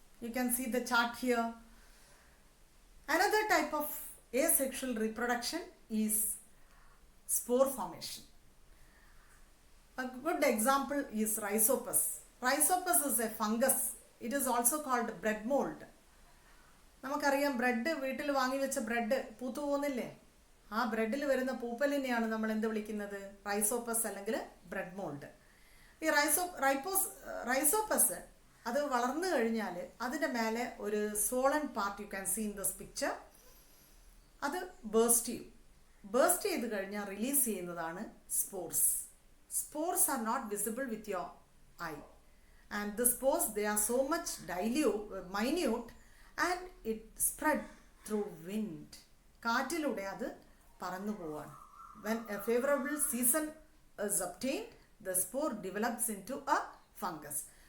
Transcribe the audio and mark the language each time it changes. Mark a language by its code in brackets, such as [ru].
[en] You can see the chart here. Another type of asexual reproduction is spore formation. A good example is Rhizopus. Rhizopus is a fungus. It is also called bread mold. [ml] നമുക്കറിയാം bread വീട്ടിൽ വാങ്ങി വെച്ച bread പൂത്തു പോകുന്നില്ലേ? ആ ബ്രെഡിൽ വരുന്ന പൂപ്പലിനെയാണ് നമ്മൾ എന്ത് വിളിക്കുന്നത്? റൈസോപ്പസ് അല്ലെങ്കിൽ ബ്രെഡ് മോൾഡ്. ഈ റൈസോപ്പസ് അത് വളർന്നു കഴിഞ്ഞാൽ അതിൻ്റെ മേലെ ഒരു Solan part [en] You can see in this picture. [ml] അത് ബേസ്റ്റ് ചെയ്യും. ബേസ്റ്റ് ചെയ്ത് കഴിഞ്ഞാൽ റിലീസ് ചെയ്യുന്നതാണ് spores. [en] Spores are not visible with your eye, and the spores, they are so much minute, and it spread through wind. [ml] കാറ്റിലൂടെ അത് പറന്നു പോവാണ്. [en] When a favorable season is obtained, the spore develops into a fungus.